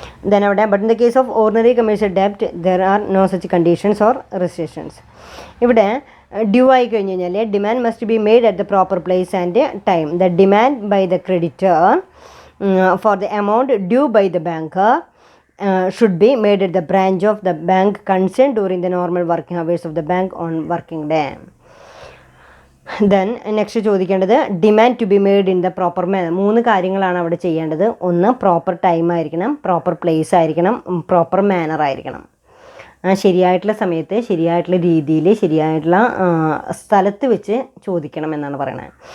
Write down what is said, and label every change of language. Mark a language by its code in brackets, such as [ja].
[en] then [ml] അവിടെ [en] But in the case of ordinary commercial ഡെപ്റ്റ് there are no such conditions or restrictions. [ml] ഇവിടെ due ആയി കഴിഞ്ഞ് കഴിഞ്ഞാൽ [en] Demand must be made at the proper place and time. The demand by the creditor for the amount due by the banker should be made at the branch of the bank concerned during the normal working hours of the bank on working day. Then next [ml] ചോദിക്കേണ്ടത് [en] Demand to be made in the proper manner. [ml] 3 കാര്യങ്ങളാണ് അവിടെ ചെയ്യേണ്ടത്. ഒന്ന് proper time ആയിരിക്കണം, proper place ആയിരിക്കണം, proper manor ആയിരിക്കണം. ശരിയായിട്ടുള്ള സമയത്ത് ശരിയായിട്ടുള്ള രീതിയിൽ ശരിയായിട്ടുള്ള സ്ഥലത്ത് വെച്ച് ചോദിക്കണം എന്നാണ് പറയുന്നത്.